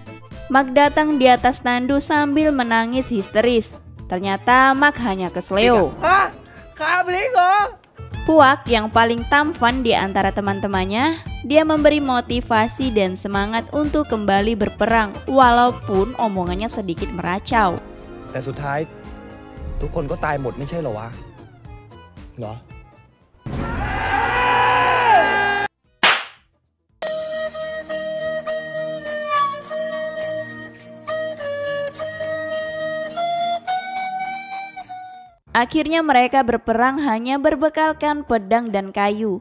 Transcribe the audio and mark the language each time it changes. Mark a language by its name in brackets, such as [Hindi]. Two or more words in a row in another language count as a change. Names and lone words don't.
[Indonesian] Mak datang di atas tandu sambil menangis histeris. Ternyata Mak hanya kesleo. Puak yang paling tampan di antara teman-temannya, dia memberi motivasi dan semangat untuk kembali berperang walaupun omongannya sedikit meracau. [Thai] แต่สุดท้ายทุกคนก็ตายหมดไม่ใช่เหรอวะเหรอ [Indonesian] Akhirnya mereka berperang hanya berbekalkan pedang dan kayu.